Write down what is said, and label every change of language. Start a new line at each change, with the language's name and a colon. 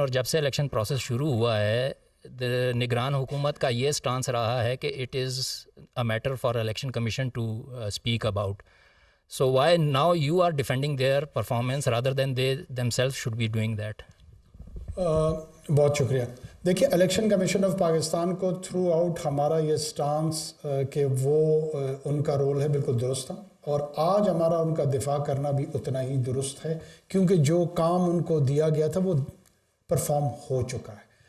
Hindi: और जब से election process शुरू हुआ है, निगरान हुकूमत का ये स्टांस रहा है कि
English: it is a matter for election commission to speak about. So why now you are defending their performance rather than they themselves should be doing that?
Hindi: बहुत शुक्रिया. देखिए, इलेक्शन कमीशन ऑफ पाकिस्तान को थ्रू आउट हमारा ये stance कि वो उनका role है बिल्कुल दुरुस्त था, और आज हमारा उनका दिफा करना भी उतना ही दुरुस्त है, क्योंकि जो काम उनको दिया गया था वो परफॉर्म हो चुका है.